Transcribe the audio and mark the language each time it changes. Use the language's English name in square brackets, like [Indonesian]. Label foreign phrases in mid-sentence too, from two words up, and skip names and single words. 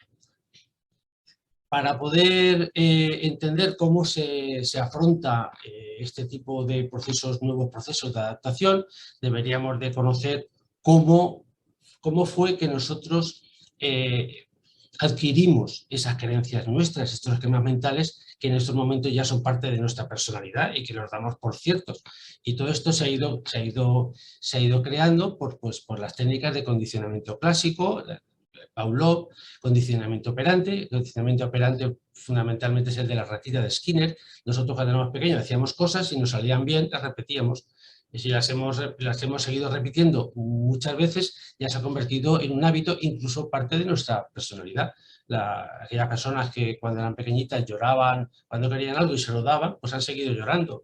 [Spanish] Para poder entender cómo se afronta este tipo de nuevos procesos de adaptación, deberíamos de conocer cómo fue que nosotros adquirimos esas creencias nuestras, estos esquemas mentales que en estos momentos ya son parte de nuestra personalidad y que los damos por ciertos. Y todo esto se ha ido creando por las técnicas de condicionamiento clásico, Pavlov, condicionamiento operante. Condicionamiento operante fundamentalmente es el de la ratita de Skinner. Nosotros cuando éramos pequeños hacíamos cosas y nos salían bien, las repetíamos. Y si las hemos seguido repitiendo muchas veces, ya se ha convertido en un hábito, incluso parte de nuestra personalidad. Aquellas personas que cuando eran pequeñitas lloraban cuando querían algo y se lo daban, pues han seguido llorando.